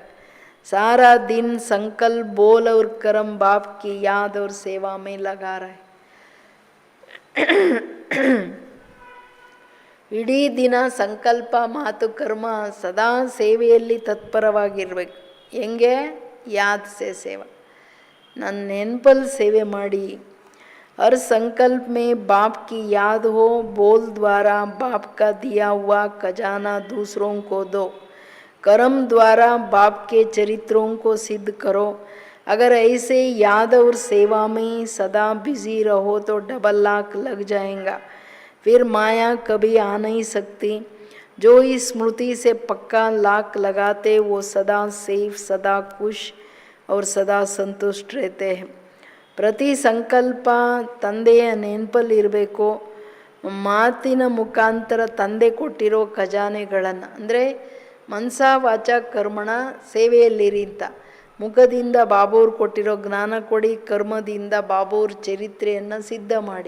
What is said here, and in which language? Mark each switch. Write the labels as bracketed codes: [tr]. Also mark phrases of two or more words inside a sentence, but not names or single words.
[hi] सारा दिन संकल्प बोल और कर्म बाप की याद और सेवा में लगा रहे. [kn] ಇಡೀ ದಿನ ಸಂಕಲ್ಪ, ಮಾತು, ಕರ್ಮ ಸದಾ ಸೇವೆಯಲ್ಲಿ ತತ್ಪರವಾಗಿರ್ಬೇಕು. ಹೆಂಗೆ? [hi] याद से सेवा, [kn] ನನ್ನ ನೆನಪಲ್ಲಿ ಸೇವೆ ಮಾಡಿ. [hi] हर संकल्प में बाप की याद हो, बोल द्वारा बाप का दिया हुआ खजाना दूसरों को दो. कर्म द्वारा बाप के चरित्रों को सिद्ध करो. अगर ऐसे याद और सेवा में सदा बिजी रहो तो डबल लाख लग जाएगा. फिर माया कभी आ नहीं सकती. जो इस स्मृति से पक्का लाख लगाते वो सदा सेफ, सदा खुश और सदा संतुष्ट रहते हैं. [kn] ಪ್ರತಿ ಸಂಕಲ್ಪ ತಂದೆಯ ನೆನಪಲ್ಲಿರಬೇಕು. ಮಾತಿನ ಮುಖಾಂತರ ತಂದೆ ಕೊಟ್ಟಿರೋ ಖಜಾನೆಗಳನ್ನು, ಅಂದರೆ [sa] मनसा वाचा कर्मणा [kn] ಸೇವೆಯಲ್ಲಿರಿ ಅಂತ. ಮುಖದಿಂದ ಬಾಬೂರು ಕೊಟ್ಟಿರೋ ಜ್ಞಾನ ಕೊಡಿ, ಕರ್ಮದಿಂದ ಬಾಬೂರ ಚರಿತ್ರೆಯನ್ನು ಸಿದ್ಧ ಮಾಡಿ.